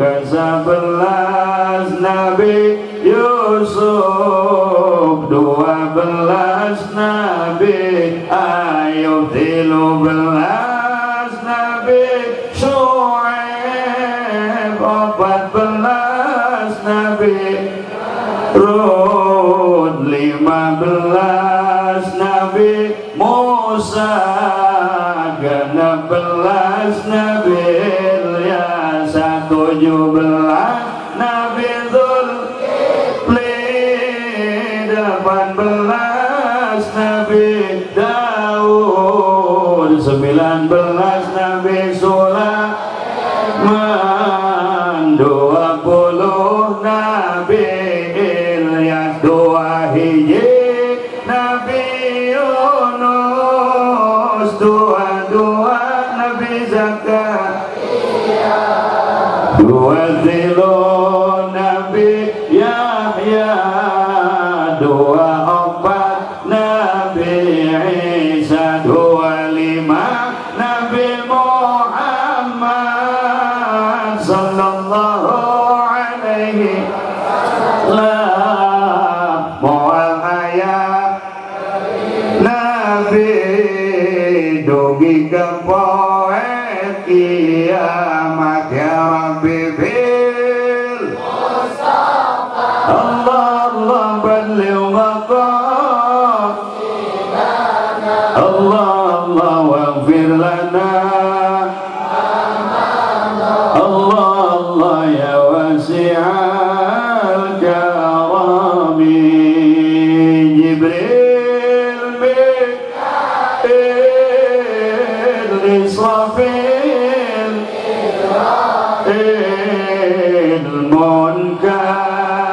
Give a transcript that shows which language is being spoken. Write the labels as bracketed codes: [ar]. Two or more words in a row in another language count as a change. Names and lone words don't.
[su] ke-11 Nabi Yusuf 12 Nabi Ayub 13 Nabi Syuaib 14 Nabi Hud 15 Nabi Musa 16 Nabi Ilyas 17 Nabi Dzulkifli 18 Nabi Daud 19 Nabi Sulaiman 20 Nabi Ilyas 2 hiji Nabi Yunus 22 Nabi Zakaria 20 Nabi Yahya 24 Nabi Isa 25 Nabi [ar] Muhammad صلى الله عليه وسلم [su] moal ayat Nabi dugi ke poe kiamat [ar] يا رب بالمصطفى الله بلغ مقام الله واغفر لنا الله يا واسع الكرم Jibril Mika'il Israfil Munkar